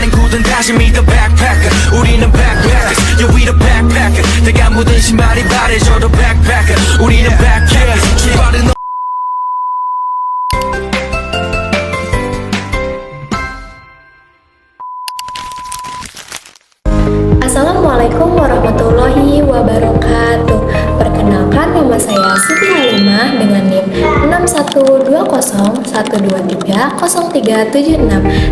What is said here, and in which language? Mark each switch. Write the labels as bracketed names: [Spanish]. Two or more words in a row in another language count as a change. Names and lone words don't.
[Korean] 뭐든 다시 [English] meet the backpacker 우리는 backpackers yeah we the backpacker [Korean] 내가 묻은 신발이 바래져도 [English] backpacker 우리는 backpackers 출발은 [Arabic] السلام عليكم ورحمة الله وبركاته. [Indonesian] Perkenalkan, nama saya Siti Halimah dengan NIM 612012303776.